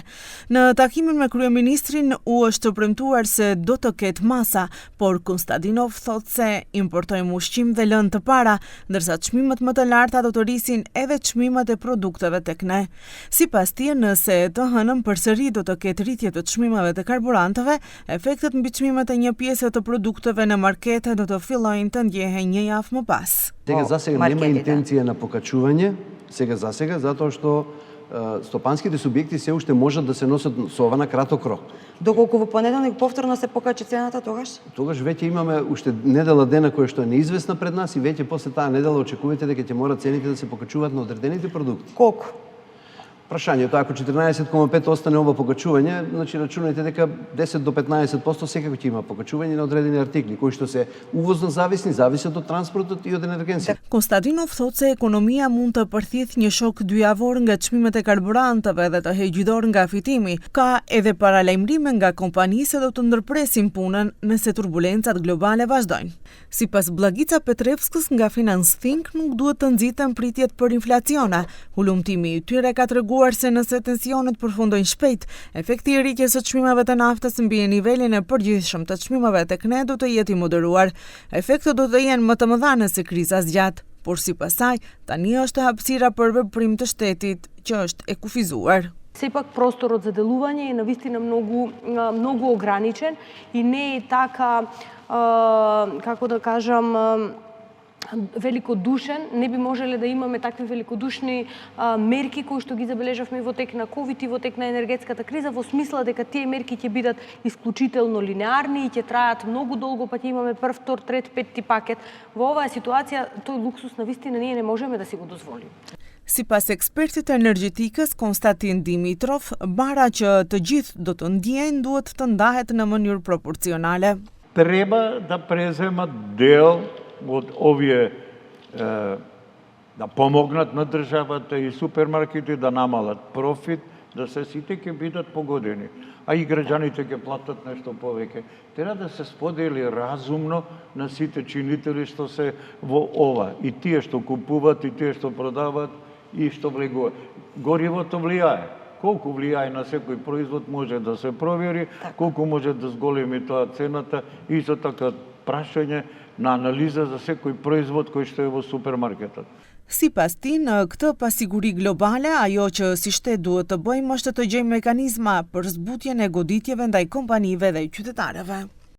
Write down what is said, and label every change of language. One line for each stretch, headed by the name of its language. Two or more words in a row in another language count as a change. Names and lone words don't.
Albanian: Në takimin me kryeministrin u është premtuar se do të ketë masa, por Kostadinov thotë se importojmë ushqim dhe lënë të para, ndërsa çmimet më të larta do të rrisin edhe çmimet e produkteve tek ne. Sipas tij, nëse të hënën përsëri do të ketë rritje të çmimeve të karburanteve, efektet mbi çmimet e një pjese të produkteve në markete do të fillojnë të ndjehen një javë më pas.
Macedonian: Сега засега нема интенција на покачување, сега затоа што стопанските субјекти се уште можат да се носат со ова на краток рок. Доколку во понеделник повторно се покачи цената тогаш? Тогаш веќе имаме уште недела дена која што е неизвестна пред нас и веќе после таа недела очекувате дека ќе мора цените да се покачуваат на одредените продукти. Колку? Прашањето, ако 14,5 остане ова покачување, значи рачунајте дека 10 до 15% секако ќе има покачување на одредени артикли, кои што се увозно зависни, зависат од транспортот и од енергенција.
Albanian: Konstantinov thotë se ekonomia mund të përthith një shok dyjavor nga çmimet e karburanteve dhe të hegjidor nga fitimi. Ka edhe paralajmërime nga kompanitë se do të ndërpresin punën nëse turbulencat globale vazhdojnë. Sipas Blagica Petrevskës nga Finance Think, nuk duhet të nxiten pritjet për inflacione. Hulumtimi i tyre ka treguar se nëse tensionet përfundojnë shpejt, efekti i rritjes së çmimeve të naftës mbi nivelin e përgjithshëm të çmimeve tek ne do të jetë i moderuar. Efektet do të jenë më të mëdha nëse kriza zgjat, por sipas saj, tani është hapësira për veprim të shtetit që është e kufizuar.
Macedonian: Сепак просторот за делување е навистина многу ограничен и не е така, како да кажам, великодушен. Не би можеле да имаме такви великодушни мерки кои што ги забележавме во тек на ковид и во тек на енергетската криза, во смисла дека тие мерки ќе бидат исклучително линеарни и ќе траат многу долго, па ќе имаме прв, втор, трет, петти пакет. Во оваа ситуација тој луксус навистина ние не можеме да си го дозволиме.
Albanian: Sipas ekspertit energjetikës Konstantin Dimitrov, bara që të gjithë do të ndjejnë duhet të ndahet në mënyrë proporcionale.
Macedonian: Треба да преземат дел од овие да помогнат на државата и супермаркети да намалат профит, да се сите ќе бидат погодени, а и граѓаните ќе платат нешто повеќе. Треба да се сподели разумно на сите чинители што се во ова, и тие што купуваат, и тие што продаваат, и што влегува. Горивото влијае. Колку влијае на секој производ може да се провери, колку може да зголеми тоа цената, и исто така прашање на анализа за секој производ кој што е во супермаркетот.
Albanian: Sipas tij, në këtë pasiguri globale, ajo që si shtet duhet të bëjmë është të gjejmë mekanizma për zbutjen e goditjeve ndaj kompanive dhe qytetarëve.